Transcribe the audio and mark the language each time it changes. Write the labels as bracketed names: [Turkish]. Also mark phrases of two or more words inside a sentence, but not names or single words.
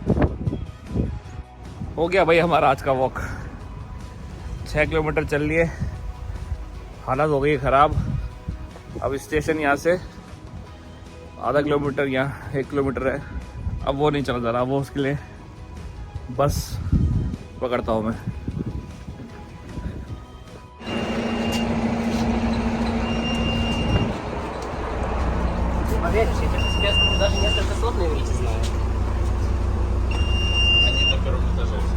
[Hindi] हो गया भाई हमारा आज का वॉक। 6 किलोमीटर चल लिए, हालत हो गई ख़राब। अब स्टेशन यहाँ से आधा किलोमीटर, यहाँ 1 किलोमीटर है। अब वो नहीं चला जा रहा, वो उसके लिए बस पकड़ता हूँ मैं। [Russian] Даже несколько слов на иврите знаю. Они на первом этаже.